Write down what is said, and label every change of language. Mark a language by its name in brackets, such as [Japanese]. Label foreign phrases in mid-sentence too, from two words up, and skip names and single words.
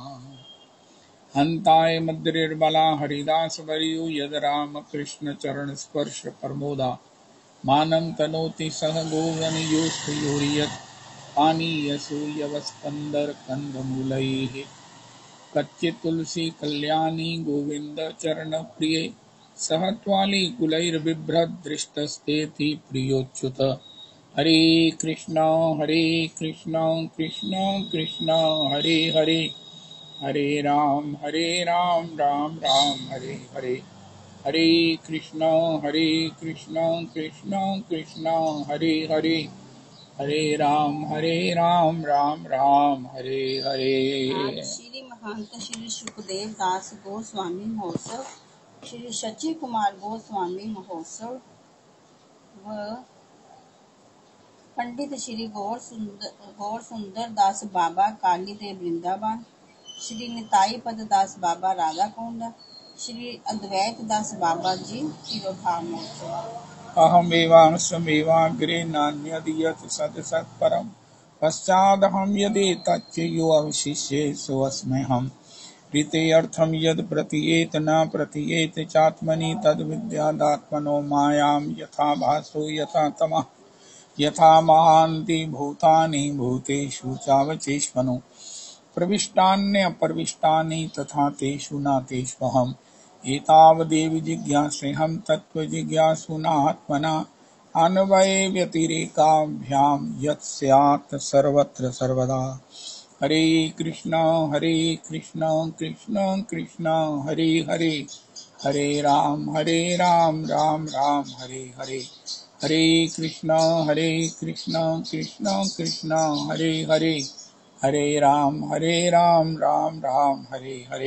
[Sanskrit] हन्ताय मद्रिर्बला हरिदासवर्यो यद् रामकृष्णचरणस्पर्श प्रमोदा मानं तनोति सह गोवनयोस्तुयोर्यत् पानीयसूयवस्कन्दर्कन्दमूलैः। कच्चित् तुलसी कल्याणी गोविन्द चरणप्रिये सह त्वालिकुलैर्बिभ्रद्दृष्टस्तेति प्रियोच्युत। हरे कृष्ण कृष्ण कृष्ण हरे हरे, हरे राम राम राम हरे हरे। हरे कृष्ण कृष्ण कृष्ण हरे हरे, हरे राम राम राम हरे हरे। [Hindi] आज श्री महंत श्री सुखदेव दास गोस्वामी महोत्सव, श्री शची कुमार गोस्वामी महोत्सव व पंडित श्री गौर सुंदर दास बाबा कालीदेव वृंदावन, श्री निताई पद दास बाबा राधाकुंड, श्री अद्वैत दास बाबा जी तिरुभाव महोत्सव। [Sanskrit] अहमेवांशमेवाग्रे नान्यद् यत् सत् सत्परम् पश्चादहं यदि तच्चयो अवशिष्ये सोऽस्म्यहम्। ऋते अर्थं यद् प्रतीयेत न प्रतीयेत चात्मनि तद्विद्यादात्मनो मायां यथा भासो यथा तमः यथा महान्ति भूतानि भूतेषु चावचेष्मनो प्रविष्टान्यप्रविष्टानि तथा तेषु न तेष्वहम्। एतावदेव जिज्ञासेऽहं तत्त्वजिज्ञासुनात्मना अन्वये व्यतिरेकाभ्यां यत् स्यात् सर्वत्र सर्वदा। हरे कृष्ण कृष्ण कृष्ण हरे हरे, हरे राम राम राम हरे हरे। हरे कृष्ण कृष्ण कृष्ण हरे हरे, हरे राम राम राम हरे हरे।